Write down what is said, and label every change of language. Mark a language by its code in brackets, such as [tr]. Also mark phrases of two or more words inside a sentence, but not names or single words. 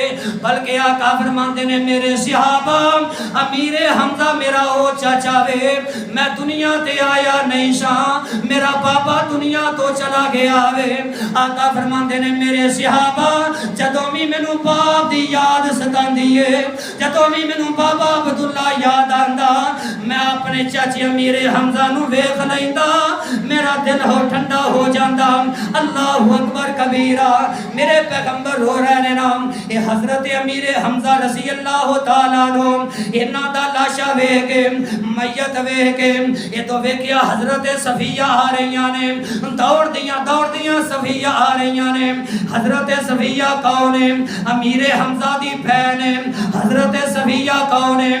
[pa] بلکہ آقا فرماتے نے میرے صحابہ امیر حمزہ میرا او چاچا وے، میں دنیا تے آیا نہیں سا، میرا بابا دنیا توں چلا گیا وے. آقا فرماتے نے میرے صحابہ جدوں بھی مینوں باپ دی یاد ستاندی ہے، جدوں بھی مینوں بابا عبداللہ یاد آندا، میں اپنے چاچے امیر حمزہ نوں ویکھ لیندا، میرا دل ہو ٹھنڈا ہو جاندا. [ar] الله أكبر كبيرا. [pa] میرے پیغمبر رو رہے نے نام یہ حضرت امیر حمزہ [ar] رضي الله تعالى عنه, [pa] انہاں دا لاشہ ویکھ کے میت ویکھ کے یہ تو ویکھیا حضرت صفیہ آ رہی نے، دوڑدیاں صفیہ آ رہی نے. حضرت صفیہ کون ہے؟ امیر حمزہ دی بہن ہے. حضرت صفیہ کون ہے?